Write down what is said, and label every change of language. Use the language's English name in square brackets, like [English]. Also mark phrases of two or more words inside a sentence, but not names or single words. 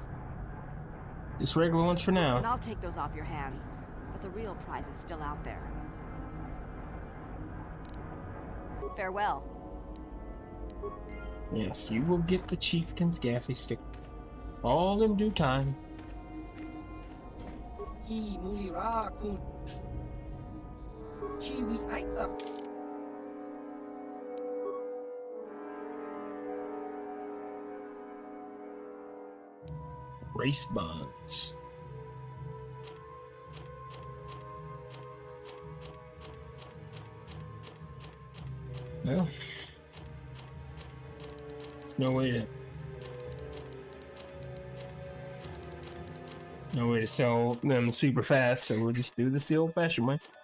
[English] Just regular ones for now. And I'll take those off your hands, but the real prize is still out there. Farewell. Yes, you will get the Chieftain's gaffy stick. All in due time. Ki mulira kun. Chiwi aita. Race bonds. Well, there's no way to sell them super fast, so we'll just do this the old-fashioned way.